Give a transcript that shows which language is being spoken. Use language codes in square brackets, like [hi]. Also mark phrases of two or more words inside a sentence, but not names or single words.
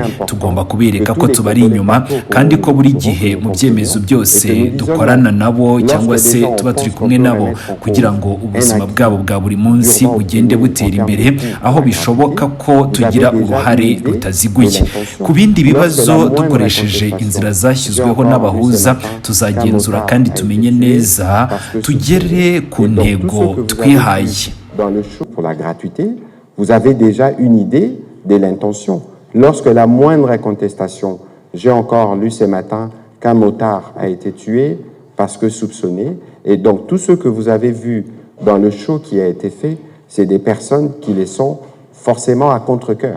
[rw] Tugomba kubereka ko tubari inyuma, kandi ko buri gihe mu byemezo byose dukorana nabo cyangwa se tuba turi kumwe nabo, kugira ngo ubuzima bwabo bwa buri munsi bugende butera imbere, aho bishoboka ko tugira uruhare rutaziguye. Ku bindi bibazo dukoresheje inzira zashyizweho n'abahuza, tuzagenzura kandi tumenye neza, tugere ku ntego twihaye. [fr] Dans le show pour la gratuité, vous avez déjà une idée de l'intention. Lorsque la moindre contestation, j'ai encore lu ce matin qu'un motard a été tué parce que soupçonné, et donc tout ce que vous avez vu dans le show qui a été fait, c'est des personnes qui les sont forcément à contre-cœur.